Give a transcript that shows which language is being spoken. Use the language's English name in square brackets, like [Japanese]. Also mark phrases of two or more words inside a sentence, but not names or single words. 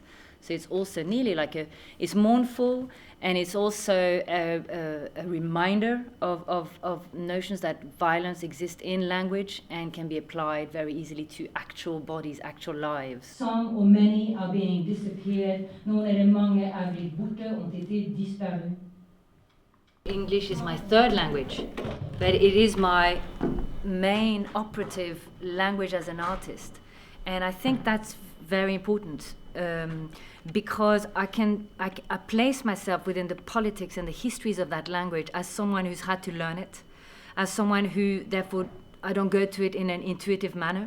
[English] So it's also nearly like it's mournful, and it's also a reminder of notions that violence exists in language and can be applied very easily to actual bodies, actual lives. Some or many are being disappeared, [Swedish] någon eller många är blivit borta, [French] ont été disparu. [English] English is my third language, but it is my main operative language as an artist. And I think that's very important. Because I place myself within the politics and the histories of that language as someone who's had to learn it, as someone who, therefore, I don't go to it in an intuitive manner.